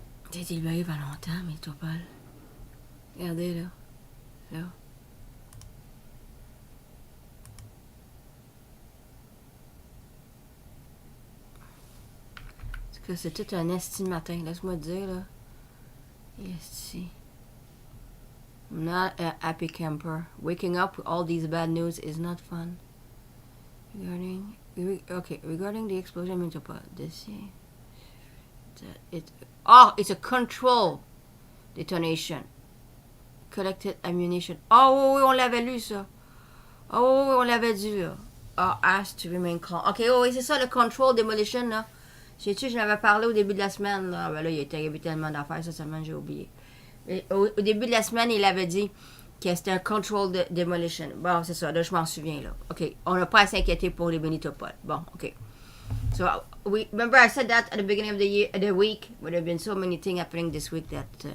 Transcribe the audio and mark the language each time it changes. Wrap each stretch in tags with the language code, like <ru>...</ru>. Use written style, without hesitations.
<fr>C'était libéré il y a longtemps, Minitopol. Regardez, là. Là. C'est tout un esti de matin, laisse-moi te dire, là.</fr> <en>Esti. I'm not a happy camper. Waking up with all these bad news is not fun. Regarding the explosion in Minitopol, this it's a control detonation. Collected ammunition.</en> <fr>Oh oui, on l'avait lu, ça. Oh oui, on l'avait dit, là.</fr> <en>Asked to remain calm.</en> <fr>OK, oui, c'est ça, le control demolition, là. Sais-tu, je l'avais parlé au début de la semaine. Là, ben là il a arrivé tellement d'affaires, cette semaine, j'ai oublié. Mais au début de la semaine, il avait dit que c'était un control demolition. Bon, c'est ça, là, je m'en souviens, là. OK, on n'a pas à s'inquiéter pour les Minitopol. Bon, OK.</fr> <en>So, remember I said that at the beginning of the week, but there have been so many things happening this week that...</en>